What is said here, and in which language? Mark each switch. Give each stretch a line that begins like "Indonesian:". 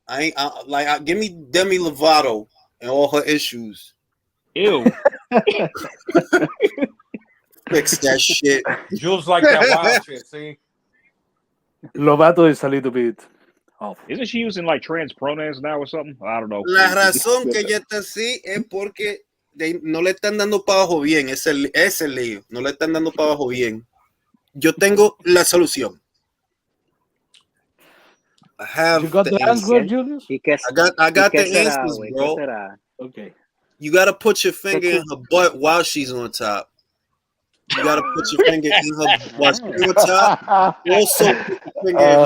English: Give me Demi Lovato and all her issues. Ew. Fix that shit. Jules like that wild shit, see? Lovato is a little bit off. Isn't she using like trans pronouns now or something? I don't know.
Spanish: La razón que ella está así es porque no le están dando para abajo bien. Ese es el lío. No le están dando para abajo bien. Yo tengo la solución.
English: I have You got the answer, Julius? I got the answers, bro. Okay. You gotta put your finger in her butt while she's on top. You gotta put your finger in her while she's on top. Also put your finger in her